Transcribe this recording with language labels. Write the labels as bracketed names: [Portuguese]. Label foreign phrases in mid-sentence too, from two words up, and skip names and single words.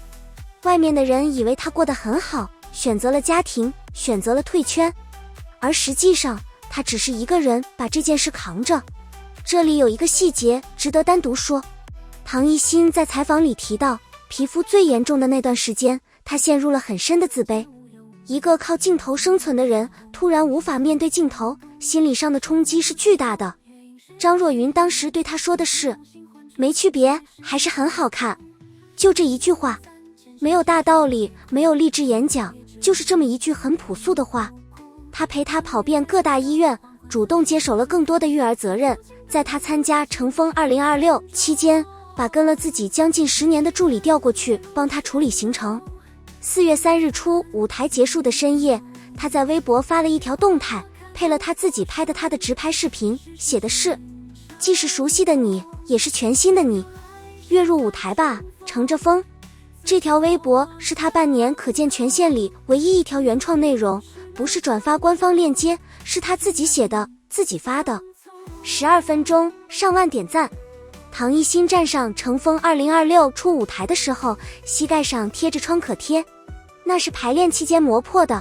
[Chinese] 外面的人以為他過得很好，選擇了家庭，選擇了退圈，而實際上他只是一個人把這件事扛着。這裡有一個細節值得單獨說，唐藝昕在採訪裡提到，皮膚最嚴重的那段時間，他陷入了很深的自卑。一個靠鏡頭生存的人，突然無法面對鏡頭，心理上的衝擊是巨大的。張若昀當時對他說的是，沒區別，還是很好看。就這一句話，沒有大道理，沒有勵志演講，就是這麼一句很樸素的話。他陪他跑遍各大醫院，主動接手了更多的育兒責任。在他參加《乘風2026》期間，把跟了自己將近10年的助理調過去，幫他處理行程。4月3日出舞台結束的深夜，他在微博發了一條動態，配了他自己拍的他的直拍視頻，寫的是，既是熟悉的你，也是全新的你，躍入舞台吧，乘着風。這條微博是他半年可見權限裡唯一一條原創內容，不是轉發官方鏈接，是他自己寫的，自己發的。12分鐘，上萬點讚。唐藝昕站上《乘風2026》出舞台的時候，膝蓋上貼着創可貼，那是排練期間磨破的。